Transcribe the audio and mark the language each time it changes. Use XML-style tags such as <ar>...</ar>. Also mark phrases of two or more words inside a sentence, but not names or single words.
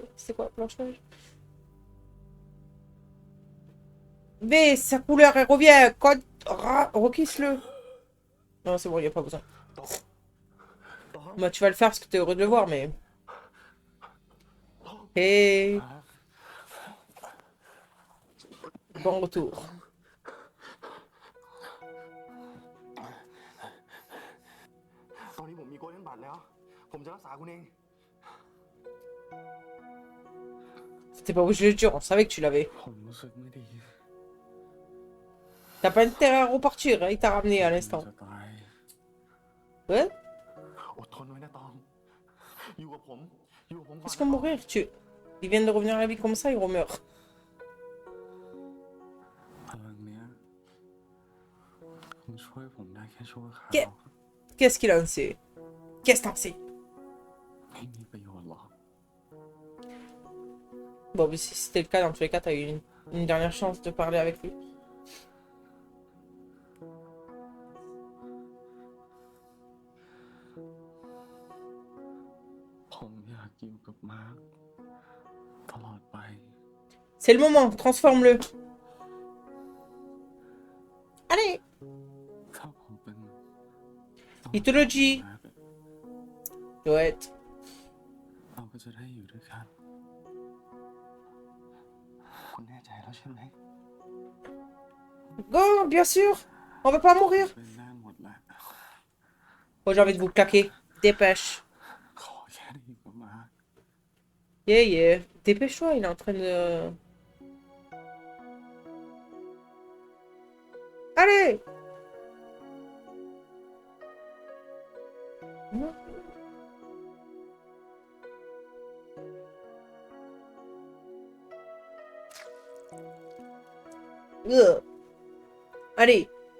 <fr>C'est quoi, Blanche-Neige? V, sa couleur, elle revient. Code... Requisse-le. Non, c'est bon, il n'y a pas besoin.</fr> <th>ตองตอง</th> <fr>Bah, tu vas le faire parce que t'es heureux de le voir, mais... Hey, bon retour.</fr> <th>ตอนนี้ผมมีโกลเด้นบัตรแล้ว ผมจะรักษาคุณเอง</th> <fr>C'était pas obligé de le dire, on savait que tu l'avais.</fr> <th>ผมรู้สึกไม่ดี</th> <fr>T'as pas intérêt à repartir, hein, il t'a ramené à</fr> <th>ผม</th> <fr>l'instant.</fr> <th>จะตาย</th> <fr>Ouais?</fr> <th>อดทนไว้นะตอง อยู่กับผม อยู่กับผมก่อน</th> <fr>Qu'est-ce qu'on mourir? Ils viennent de revenir à la vie comme ça, ils remeurent.</fr> <th>พลังเนี้ยมันช่วยผมได้แค่ชั่วคราว</th> <fr>Qu'est-ce qu'il en sait? Qu'est-ce que t'en sais?</fr> <th>ไม่มีประโยชน์หรอก</th> <fr>Bon, mais si c'était le cas, dans tous les cas, t'as eu une dernière chance de parler avec lui.</fr> <th>ผมอยากอยู่กับมาร์คตลอดไป</th> <fr>C'est le moment, transforme-le. Allez,</fr> <th>ถ้าผมเป็น</th> <fr>il te le dit.</fr> <th>มาร์ค</th> <fr>Ouais.</fr> <th>เราก็จะได้อยู่ด้วยกัน คุณแน่ใจแล้วใช่ไหม</th> <fr>Go, bien sûr. On va pas mourir.</fr> <th>เป็นได้หมดแหละ</th> <fr>Oh, j'ai envie de vous claquer. Dépêche.</fr> <th>ขอแค่ได้อยู่กับมาร์ค</th> <en>Yeah, yeah.</en> <fr>Dépêche-toi, il est en train de... Allez! Non. Allez!</fr>